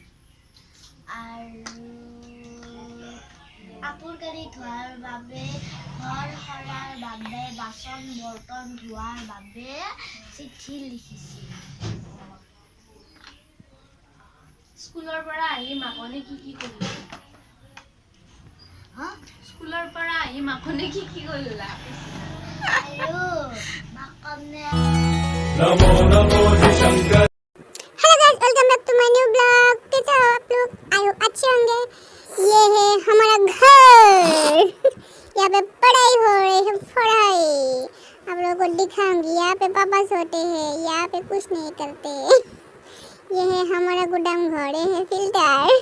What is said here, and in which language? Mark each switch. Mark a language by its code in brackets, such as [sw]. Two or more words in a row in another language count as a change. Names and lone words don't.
[as] আৰু কাপোৰ কানি ধোৱাৰ বাবে ঘৰ সৰাৰ বাবে বাচন বৰ্তন ধোৱাৰ বাবে চিঠি লিখিছিল স্কুলৰ পৰা আহি মাকনে কি কৰিলে স্কুলৰ পৰা আহি মাকনে কি কৰিলা আৰু মাকনে [hi] नमो नमो शंकर। [en] hello guys, welcome back to my new blog. [hi] कैसे हो आप लोग? [en] I hope [hi] अच्छे होंगे। ये है हमारा घर। यहाँ पे पढ़ाई हो रही है, पढ़ाई आप लोगों को दिखाऊंगी। यहाँ पे पापा सोते हैं, यहाँ पे कुछ नहीं करते। ये है हमारा गोदाम घर, ये है फिल्टर।